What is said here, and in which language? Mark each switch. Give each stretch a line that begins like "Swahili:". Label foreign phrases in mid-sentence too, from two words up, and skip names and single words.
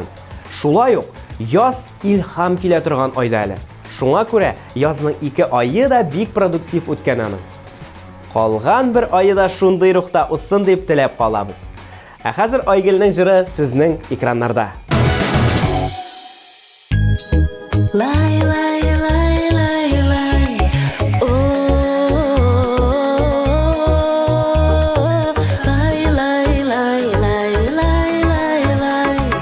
Tatar: Шулай ук яз илһам килә торган айда әле. Шуңа күрә язның 2 айы да бик продуктив үткән аның. Калган бер айы да шундый рухта усын дип теләп калабыз. Ә хәзер Айгөлнең җыры сезнең экраннарда. Lay lay lay lay lay. Oh, lay lay lay lay lay lay lay.